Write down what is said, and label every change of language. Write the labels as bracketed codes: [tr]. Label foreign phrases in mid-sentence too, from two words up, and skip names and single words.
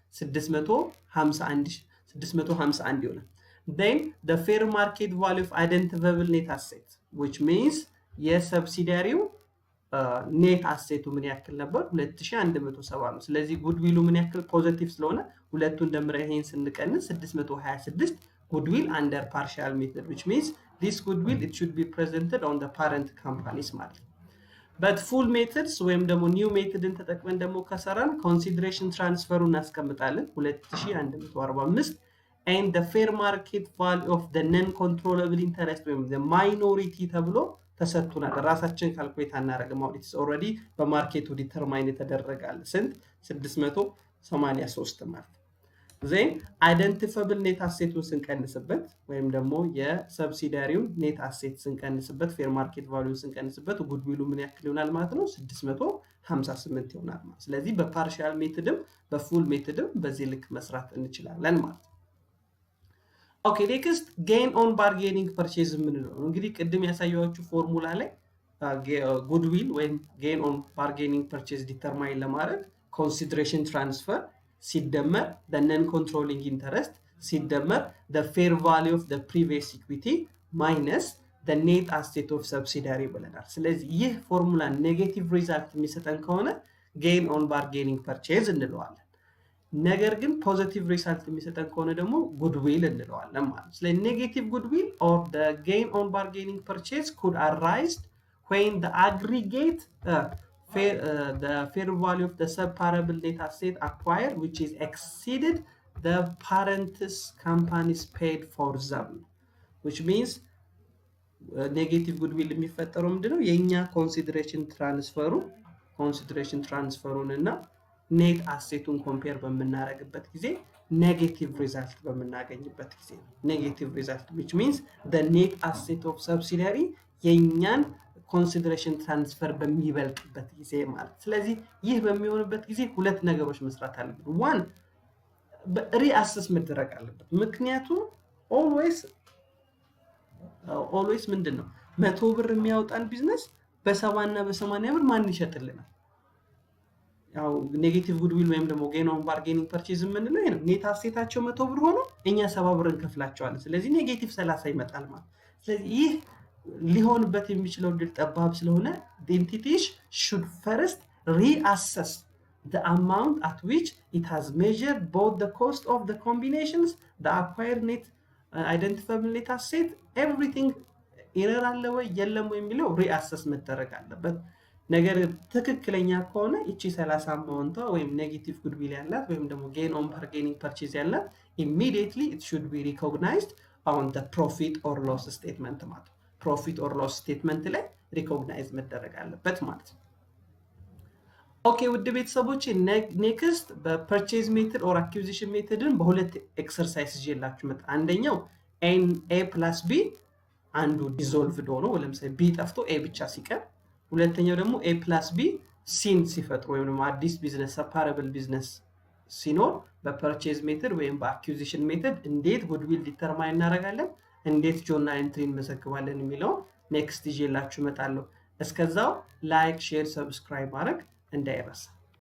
[en] 651 ይሆናል then the fair market value of identifiable net asset which means [am] የሰብሲዲያሪው ኔት አሴቱ ምን ያክል ነበር 2170 ነው ስለዚህ ጉድዊሉ ምን ያክል ፖዚቲቭ ስለሆነ ሁለቱን ደምረን ይሄን ስንቀንስ 626 [en] goodwill under partial method which means this goodwill it should be presented on the parent companies ማለት but full methods [am] ወይም ደግሞ [en] new methodን [am] ተጠቅመን ደግሞ ከሰራን [en] consideration transferውን እናስቀምጣለን 2145 and the fair market value of the non-controllable interest ወይም the minority [am] ተብሎ ተሰጥቷል ራሳችን ካልኩሌት አናረጋም አሁን [en] it's already [am] በማርኬቱ ዲተርማይን የተደረጋል ስንት 683 ማለት [en] then identifiable net assets [am] ስንቀንስበት ወይም ደግሞ የሰብሲዲያሪው [en] net assets [am] ስንቀንስበት [en] fair market value [am] ስንቀንስበት goodwill ምን ያክል ይሆናል ማለት ነው 658 ይሆናል ማለት ስለዚህ በፓርሻል ሜተድም በፉል ሜተድም በዚህ ልክ መስራት እንችላለን ማለት [en] Okay, next gain on bargaining purchase [am] ምንለው እንግዲህ ቅድም ያሳያችሁ ፎርሙላ ላይ [en] goodwill when gain on bargaining purchase determine ለማድረግ consideration transfer ሲደመር the non-controlling interest ሲደመር the fair value of the previous equity minus the net asset of subsidiary ብለናል [am] ስለዚህ ይህ ፎርሙላ ኔጌቲቭ ሪዛልት የሚሰጠን ከሆነ [en] gain on bargaining purchase [am] እንለዋለን ነገር ግን ፖዚቲቭ ሪዛልት የሚሰጠን ከሆነ ደግሞ goodwill እንለዋለን ማለት ስለዚህ ኔጌቲቭ goodwill [en] or the gain on bargaining purchase could arise when the aggregate the fair value of the separable net asset acquired which is exceeded the parent's companies paid for them which means negative goodwill [am] የሚፈጠረው ምንድነው የኛ [en] consideration transferውን [am] እና [en] net assetun compare [am] በመናረግበት ጊዜ [en] negative result [am] በመናገኝበት ጊዜ [en] negative result which means the net asset of subsidiary [am] የኛን [en] consideration transfer [am] በሚበልጥበት ጊዜ ማለት ስለዚህ ይህ በሚሆንበት ጊዜ ሁለት ነገሮች መስራት አለብን one reassess መደረግ አለበት ምክንያቱም always ምንድነው 100 ብር የሚያወጣን ቢዝነስ በ70 እና በ80 ብር ማን ይሸጥልናል ያው ኔጌቲቭ goodwill ወይም ደግሞ [en] gain on bargaining purchase [am] ምንለው ይሄ ነው ኔት አሴታቸው 100 ብር ሆኖ እኛ 70 ብር እንከፍላቸዋለን ስለዚህ ኔጌቲቭ 30 ይመጣል ማለት ስለዚህ ይህ ሊሆንበት የሚችለው ድል ጠባብ ስለሆነ [en] the entities should first reassess the amount at which it has measured both the cost of the combinations the acquired net identifiable net asset everything error [am] አለ ወይ የለም ወይ የሚለው reassess መደረግ አለበት ነገር ትክክለኛ ከሆነ እቺ 30 አማውንቷ ወይም ኔጌቲቭ goodwill ያላት ወይም ደግሞ [en] gain on bargaining purchase [am] ያላት [en] immediately it should be recognized on the profit or loss statement [am] ማለት [en] profit or loss statement [am] ላይ recognize መደረግ አለበት ማለት ኦኬ ውድ ቤተሰቦች next በpurchase [en] method or acquisition methodን [am] በሁለት ኤክሰርሳይዝ ይዤላችሁ መጣ አንደኛው [en] a plus b [am] አንዱ dissolved ሆኖ ለምሳሌ b ጠፍቶ a ብቻ ሲቀር ሁለተኛው ደግሞ [en] a plus b [am] ሲን ሲፈጥሩ ወይም ደግሞ አዲስ ቢዝነስ separable ቢዝነስ ሲኖር በ [en] purchase method [am] ወይም በ [en] acquisition method [am] እንዴት [en] goodwill determine [am] እናደርጋለን እንዴት [en] journal entry [am] እንመዘግባለን የሚለው next ይዤላችሁ መጣለሁ እስከዛው [en] like share subscribe [am] ማድረግ እንዳይረሳ